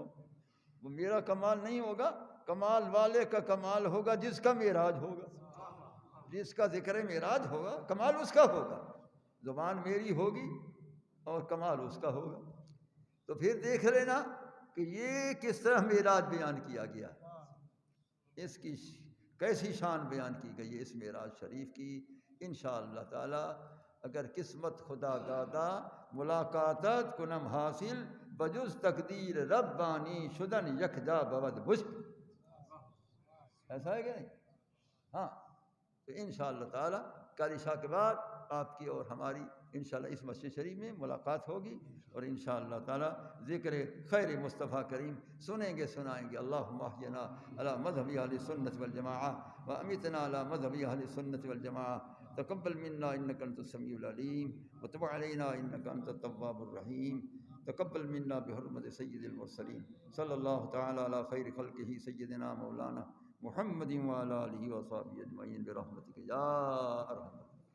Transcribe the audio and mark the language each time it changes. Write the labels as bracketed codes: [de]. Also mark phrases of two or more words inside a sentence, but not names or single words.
[ur] وہ میرا کمال نہیں ہوگا، کمال والے کا کمال ہوگا جس کا معراج ہوگا، جس کا ذکر معراج ہوگا کمال اس کا ہوگا، زبان میری ہوگی اور کمال اس کا ہوگا۔ تو پھر دیکھ لینا کہ یہ کس طرح معراج بیان کیا گیا، اس کی کیسی شان بیان کی گئی ہے اس معراج شریف کی۔ [ar] انشاءاللہ تعالی [fa] اگر قسمت خدا دادا ملاقاتت کنم حاصل بجز تقدیر ربانی شدن یکجا بود مشکل، [ur] ایسا ہے کہ نہیں؟ ہاں، تو [ar] انشاءاللہ تعالی [ur] کل عشاء کے بعد آپ کی اور ہماری انشاءاللہ اس مسجد شریف میں ملاقات ہوگی، اور [ar] انشاءاللہ تعالی [ur] ذکر خیر مصطفیٰ کریم سنیں گے سنائیں گے۔ [ar] اللہم احینا علی مذہب اہل سنت والجماعہ وامیتنا علی مذہب اہل سنت والجماعہ، تقبل منا انک انت السمیع العلیم وتب علینا انک انت التواب الرحیم، تقبل منا بحرمت سید المرسلین صلی اللہ تعالی علی خیر خلقہ سیدنا مولانا محمد وعلی آلہ وصحبہ اجمعین برحمتک یا ارحم